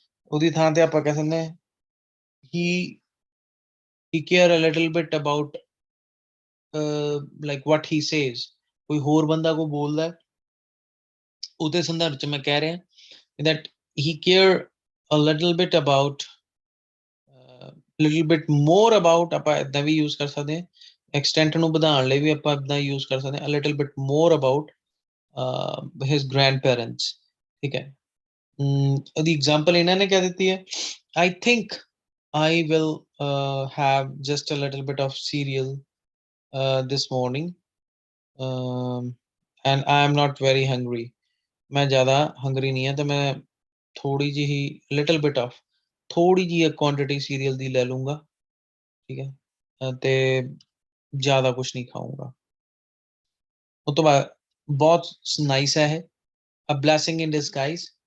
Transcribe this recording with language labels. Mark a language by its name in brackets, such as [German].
[Punjabi] ਉਹਦੀ ਥਾਂ ਤੇ ਆਪਾਂ ਕਹਿ ਸਕਦੇ ਹਾਂ [English] he care a little bit about like what he says। [Punjabi] ਕੋਈ ਹੋਰ ਬੰਦਾ ਕੋਈ ਬੋਲਦਾ ਉਹਦੇ ਸੰਦਰਭ ਚ ਮੈਂ ਕਹਿ ਰਿਹਾ [English] that he care a little bit about little bit more about। [Punjabi] ਆਪਾਂ ਇਦਾਂ ਵੀ ਯੂਜ਼ ਕਰ ਸਕਦੇ ਹਾਂ, ਐਕਸਟੈਂਟ ਨੂੰ ਵਧਾਉਣ ਲਈ ਵੀ ਆਪਾਂ ਇਦਾਂ ਯੂਜ਼ ਕਰ ਸਕਦੇ ਹਾਂ, [English] a little bit more about his grandparents। [Punjabi] ਠੀਕ ਹੈ। ਉਹਦੀ ਐਗਜ਼ਾਮਪਲ ਇਹਨਾਂ ਨੇ ਕਹਿ ਦਿੱਤੀ ਹੈ, [English] I think I will have just a little bit of cereal this morning and I am not very hungry। [Punjabi] ਮੈਂ ਜ਼ਿਆਦਾ ਹੰਗਰੀ ਨਹੀਂ ਹਾਂ ਤੇ ਮੈਂ ਥੋੜੀ ਜਿਹੀ ਲਿਟਲ ਬਿਟ ਆਫ ਥੋੜੀ ਜਿਹੀ ਕੁਆਂਟੀਟੀ ਸੀਰੀਅਲ ਦੀ ਲੈ ਲੂੰਗਾ। ਠੀਕ ਹੈ। ਤੇ ਜ਼ਿਆਦਾ ਕੁਝ ਨਹੀਂ ਖਾਊਂਗਾ। ਉਹ ਤੋਂ ਬਾਅਦ ਬਹੁਤ ਨਾਈਸ ਹੈ ਇਹ, [English] a blessing in disguise।